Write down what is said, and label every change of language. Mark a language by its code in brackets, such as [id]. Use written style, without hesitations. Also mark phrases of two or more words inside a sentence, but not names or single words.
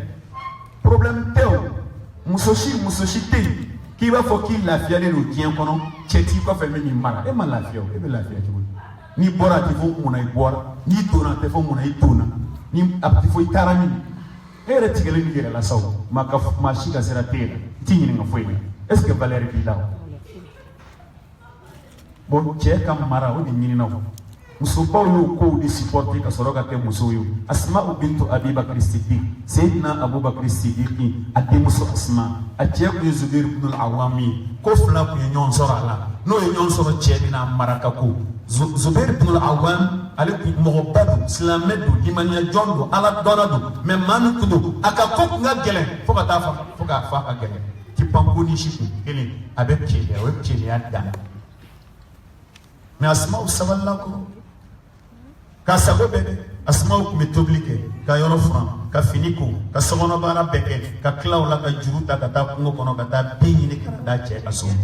[bm] problème tɛ o muso si tɛ yen k'i b'a fɔ k'i lafiyalen don diɲɛ kɔnɔ cɛ t'i kɔfɛ min b'i mara e ma lafiya o e bɛ lafiya cogo di n'i bɔra a tɛ fɔ munna i bɔra n'i donna a tɛ fɔ munna i donna ni a tɛ fɔ i taara min e yɛrɛ tigɛlen b'i yɛrɛ la sa o maa si ka sira t'e la i t'i ɲininka foyi la [fr] est ce que [bm] valeur b'i la o bon cɛ ka mara o de ɲinina o muso baw y'o kow de supporter ka sɔrɔ ka kɛ muso ye. Asma bintu Abi Bakr Siddiq, Sayyidina Abu Bakr Siddiq a denmuso Asma, a cɛ kun ye Zubair ibn al-Awwam ye, ko fila kun ye ɲɔgɔn sɔrɔ a la, n'o ye ɲɔgɔn sɔrɔ cɛ bɛna maraka ko. Zubair ibn al-Awwam ale kun mɔgɔba don, silamɛ don, limaniya jɔn don, ala dɔnna don, mais maa min kun don a ka ko kun ka gɛlɛn fo ka taa fo k'a fɔ a ka gɛlɛn. Ti panko ni si kun kelen a bɛ keleya, o ye keleya dan. Mais Asma sabalila kɔrɔ. Ka sago bɛɛ kɛ, Asma kun bɛ tobili kɛ, ka yɔrɔ furan, ka fini ko, ka sokɔnɔ baara bɛɛ kɛ, ka tila o la ka juru ta ka taa kungo kɔnɔ ka taa bin ɲini ka na d'a cɛ ka so.